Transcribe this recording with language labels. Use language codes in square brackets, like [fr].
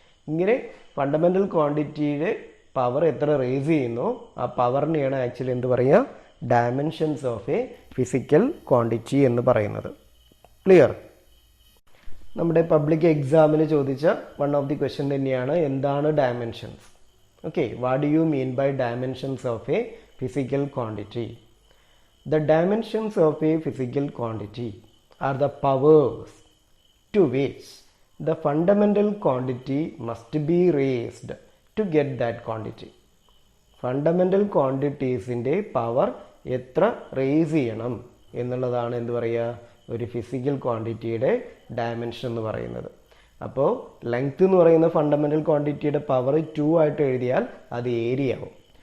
[ml] ഇങ്ങനെ fundamental ക്വാണ്ടിറ്റിയുടെ power എത്ര raise ചെയ്യുന്നോ ആ പവറിനെയാണ് ആക്ച്വലി എന്ത് പറയുക, [en] dimensions of a physical quantity [ml] എന്ന് പറയുന്നത്. ക്ലിയർ? നമ്മുടെ പബ്ലിക് എക്സാമിന് ചോദിച്ച [en] one of the question [ml] തന്നെയാണ് എന്താണ് dimensions. [en] Okay, what do you mean by dimensions of a physical quantity? The dimensions of a physical quantity are the powers to which the fundamental quantity must be raised to get that quantity. [ml] Fundamental ക്വാണ്ടിറ്റീസിൻ്റെ power എത്ര raise ചെയ്യണം എന്നുള്ളതാണ് എന്ത് പറയുക, ഒരു physical ക്വാണ്ടിറ്റിയുടെ dimension എന്ന് പറയുന്നത്. അപ്പോൾ length എന്ന് പറയുന്ന ഫണ്ടമെൻ്റൽ ക്വാണ്ടിറ്റിയുടെ പവർ 2 ആയിട്ട് എഴുതിയാൽ അത് ഏരിയ ആവും.